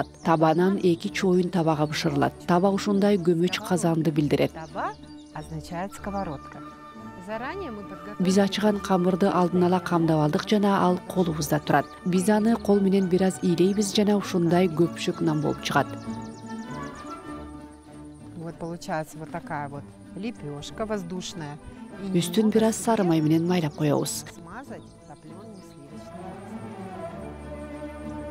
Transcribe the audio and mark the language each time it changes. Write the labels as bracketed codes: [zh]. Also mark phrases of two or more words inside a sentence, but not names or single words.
[ky] Табанан 2 чоюн табага бышырылат. Таба ушундай көмөч казанды билдирет. [ru] Таба означает сковородка. Заранее мы подготовили. [ky] Биз ачыган камырды алдын ала камдап алдык жана ал колубузда турат. Биз аны кол менен бир аз ийлейбиз жана ушундай көпшүк нан болуп чыгат. [ru] Вот получается вот такая вот лепешка воздушная. [ky] Үстүн бир аз сары май менен майлап коебуз.